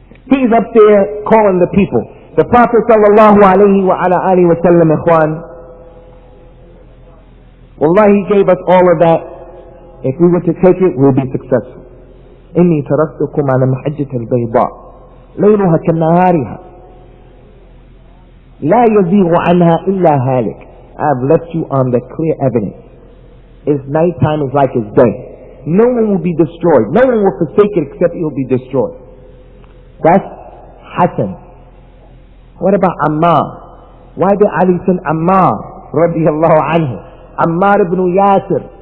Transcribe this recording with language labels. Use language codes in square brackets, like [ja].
[en] He's up there calling the people. The Prophet sallallahu alayhi wa ala alihi wa sallam, ikhwan, wallahi, he gave us all of that. If we were to take it, we'll be successful. [ar] إني تركتكم على محجة البيضاء ليلها كنهارها لا يزيغ عنها إلا هالك. [en] I've left you on the clear evidence. Its nighttime is like its day. No one will be destroyed. No one will forsake it except it will be destroyed. That's Hassan. What about Ammar? Why did Ali send Ammar radiyallahu anhu? Ammar ibn Yasir.